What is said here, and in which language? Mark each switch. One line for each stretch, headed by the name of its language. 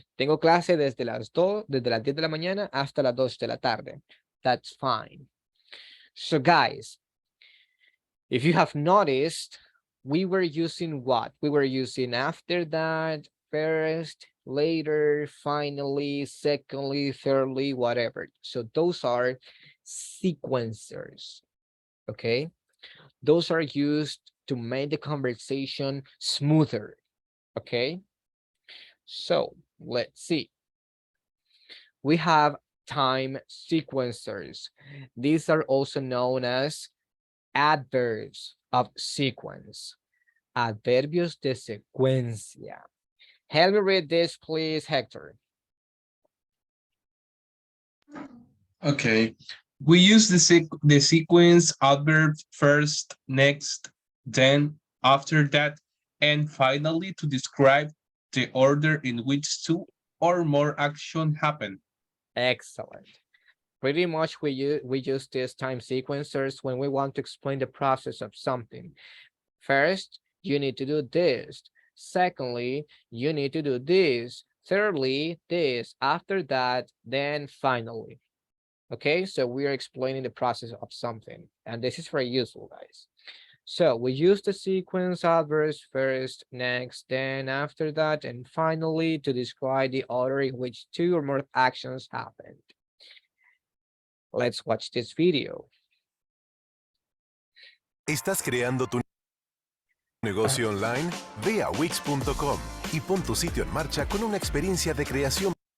Spanish: Tengo clase desde las 10 de la mañana hasta las 2 de la tarde.
English: That's fine. So guys, if you have noticed, we were using what? We were using after that, first, later, finally, secondly, thirdly, whatever. So those are sequencers, okay? Those are used to make the conversation smoother, okay? So let's see. We have time sequencers. These are also known as adverbs of sequence.
Spanish: Adverbios de secuencia.
English: Help me read this, please, Hector. Okay. We use the sequence adverb first, next, then, after that, and finally to describe the order in which two or more action happen. Excellent. Pretty much we use these time sequencers when we want to explain the process of something. First, you need to do this. Secondly, you need to do this. Thirdly, this. After that, then finally. Okay, so we are explaining the process of something, and this is very useful, guys. So we use the sequence adverbs first, next, then after that, and finally to describe the order in which two or more actions happened. Let's watch this video.
Spanish: ¿Estás creando tu negocio online? Ve a wix.com y pon tu sitio en marcha con una experiencia de creación.